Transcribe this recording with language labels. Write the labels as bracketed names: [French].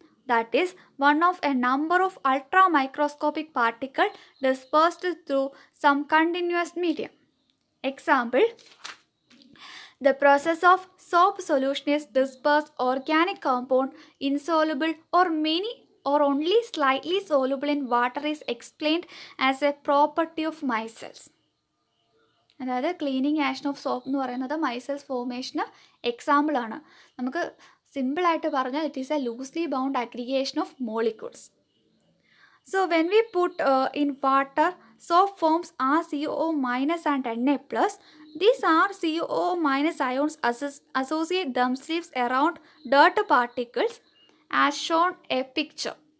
[English] That is, one of a number of ultramicroscopic particles dispersed through some continuous medium. Example, the process of soap solution is dispersed organic compound insoluble or many or only slightly soluble in water is explained as a property of micelles. [Malayalam] അതായത് cleaning action of soap എന്ന് പറയുന്നത് മൈസെൽസ് ഫോർമേഷന് എക്സാമ്പിളാണ്. നമുക്ക് സിമ്പിളായിട്ട് പറഞ്ഞാൽ [English] It is a loosely bound aggregation of molecules. So when we put in water, soap forms RCOO minus and Na plus. These RCOO minus ions associate themselves around dirt particles as shown a picture.